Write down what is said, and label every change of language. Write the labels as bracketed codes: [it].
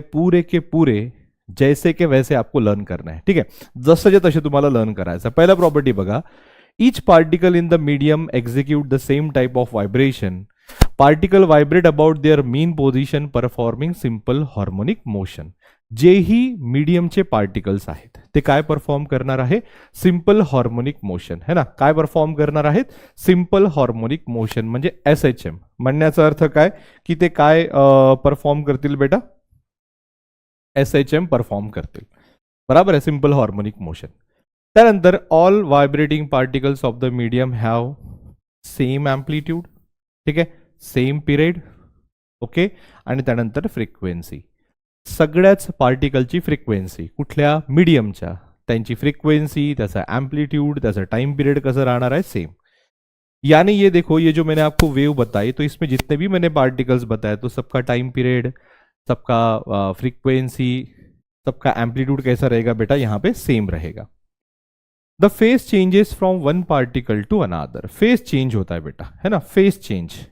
[hi] पूरे के पूरे जैसे के वैसे आपको लर्न करना है. ठीक है, [mr] जसं तसे तुम्हाला लर्न करायचं. पहिला प्रॉपर्टी बघा, [en] Each particle in the medium execute the same type of vibration. Particle vibrate about their mean position performing simple harmonic motion. [mr] जेही मीडियमचे पार्टिकल्स आहेत ते काय परफॉर्म करणार आहे, सिंपल हार्मोनिक मोशन, है ना. काय परफॉर्म करणार आहेत, सिंपल हार्मोनिक मोशन म्हणजे SHM. म्हणण्याचा अर्थ काय की ते काय परफॉर्म करतील बेटा, SHM परफॉर्म करतील. बराबर आहे, सिंपल हार्मोनिक मोशन. त्यानंतर [en] all vibrating particles of the medium have same amplitude, [mr] ठीक आहे, सेम पिरियड, ओके. आणि त्यानंतर फ्रिक्वेन्सी, सगळ्याच पार्टिकलची फ्रिक्वेन्सी कुठल्या मीडियमच्या, त्यांची फ्रिक्वेन्सी, त्याचा एम्प्लीट्यूड, त्याचा टाइम पीरियड कसं राहणार आहे, सेम. [hi] यानी ये देखो, ये जो मैंने आपको वेव बताई, तो इसमें जितने भी मैंने पार्टिकल्स बताए तो सबका टाइम पीरियड, सबका फ्रीक्वेंसी, सबका एम्पलीट्यूड कैसा रहेगा बेटा, यहाँ पे सेम रहेगा. [en] the face changes from one particle to another, [hi] face change होता है बेटा, है ना, फेस चेंज.